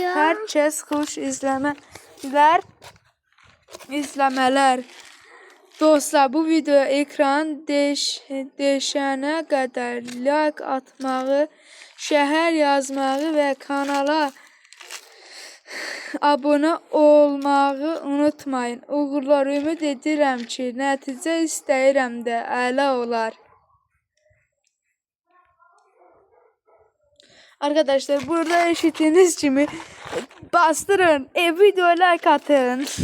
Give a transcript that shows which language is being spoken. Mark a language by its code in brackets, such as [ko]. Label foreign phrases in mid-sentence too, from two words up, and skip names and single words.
[tr] Herkes hoş izlemeler. Dostlar, bu video ekran değişene kadar like atmağı, şehir yazmağı ve kanala abone olmağı unutmayın. [az] Uğurlar, ümid edirəm ki, nəticə istəyirəm də əla olar. [tr] Arkadaşlar, burada eşittiğiniz kimi bastırın, videoya like atın.